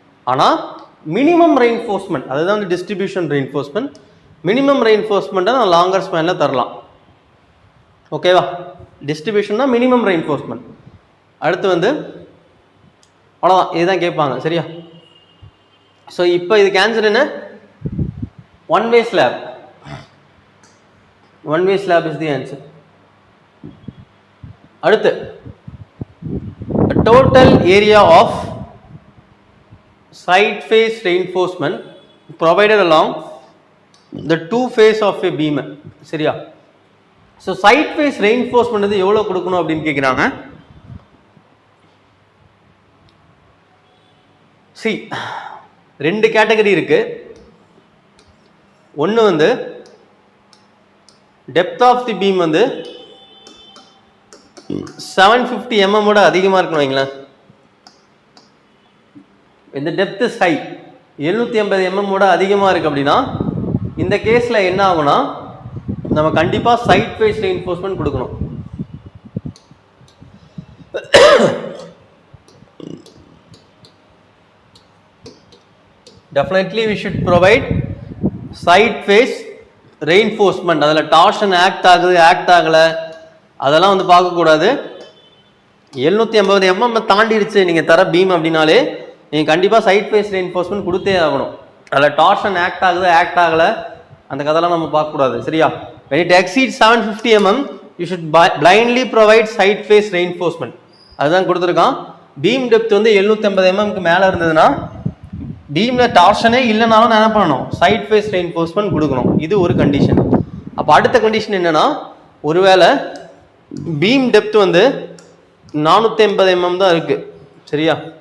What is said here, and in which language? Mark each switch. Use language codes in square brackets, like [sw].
[ta] ஆனால் minimum reinforcement, அதுதான் வந்து டிஸ்ட்ரிபியூஷன் ரெயின்ஃபோர்ஸ்மெண்ட், மினிமம் ரெயின்ஃபோர்ஸ்மெண்ட்டை நான் லாங்கர் ஸ்பேனில் தரலாம். ஓகேவா? டிஸ்ட்ரிபியூஷன் தான் மினிமம் ரெயின்ஃபோர்ஸ்மெண்ட். அடுத்து வந்து அவ்வளோதான், இதுதான் கேட்பாங்க. சரியா? ஸோ இப்போ இதுக்கு ஆன்சர் என்ன, one way slab. [en] One way slab is the answer. [ta] அடுத்து [en] Total area of side face reinforcement provided along the two face of a beam. [ta] சரியா? ஸோ சைட் ஃபேஸ் ரெயின்ஃபோர்ஸ்மெண்ட் வந்து எவ்வளோ கொடுக்கணும் அப்படின்னு கேட்குறாங்க. சி ரெண்டு கேட்டகரி இருக்கு. ஒன்று வந்து டெப்த் ஆஃப் தி பீம் வந்து 750 mm அதிகமாக இருக்கணும் வைங்களேன். இந்த டெப்த் இஸ் ஹை, 750 mm அதிகமாக இருக்குது அப்படின்னா இந்த கேஸில் என்ன ஆகும்னா நம்ம கண்டிப்பாக சைட் ஃபேஸ் ரெயின்ஃபோர்ஸ்மெண்ட் கொடுக்கணும். [en] Definitely we should provide side face reinforcement. [ta] அதில் டார்ஷன் ஆக்ட் ஆகுது ஆக்ட் ஆகலை அதெல்லாம் வந்து பார்க்கக்கூடாது. 750 mm தாண்டிடுச்சு நீங்கள் தர பீம் அப்படின்னாலே நீங்கள் கண்டிப்பாக சைட் ஃபேஸ் ரெயின்ஃபோர்ஸ்மெண்ட் கொடுத்தே ஆகணும். அதில் டார்ஷன் ஆக்ட் ஆகுது ஆக்ட் ஆகலை அந்த கதையெல்லாம் நம்ம பார்க்கக்கூடாது. சரியா? [en] when it exceeds 750 mm you should blindly provide side face reinforcement. [ta] அதுதான் கொடுத்துருக்கான். பீம் டெப்த் வந்து 750 mm மேலே இருந்ததுன்னா பீம்ல டார்ஷனே இல்லைனாலும் என்ன பண்ணணும், சைட் ஃபேஸ் ரெயின்ஃபோர்ஸ்மெண்ட் கொடுக்கணும். இது ஒரு கண்டிஷன். அப்போ அடுத்த கண்டிஷன் என்னன்னா, ஒருவேளை பீம் டெப்த் வந்து 450 mm தான் இருக்கு, சரியா?